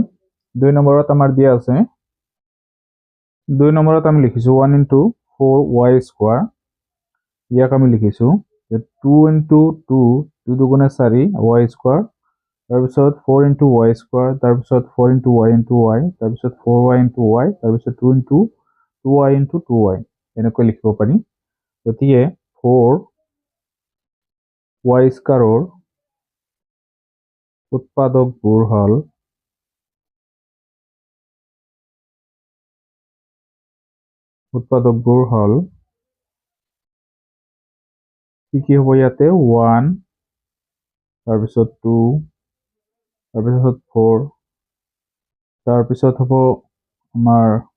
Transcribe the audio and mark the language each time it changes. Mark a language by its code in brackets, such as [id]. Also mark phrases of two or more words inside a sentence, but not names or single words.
[as] 2 নম্বৰত আমাৰ দিয়া আছে, 2 নম্বৰত আমি লিখিছো 1 × 4y²। ইয়াক আমি লিখিছো 2 × 2 2 দুগুণে 4 y², তাৰপিছত 4 × y², তাৰপিছত 4 × y × y, তাৰপিছত 4y × y, তাৰপিছত 2 × 2y × 2y এনেকৈ লিখিব পাৰি। গতিকে 4y² উৎপাদকবোৰ হ'ল কি কি হ'ব ইয়াতে 1, তাৰপিছত 2, তাৰপিছত 4, তাৰপিছত হ'ব আমাৰ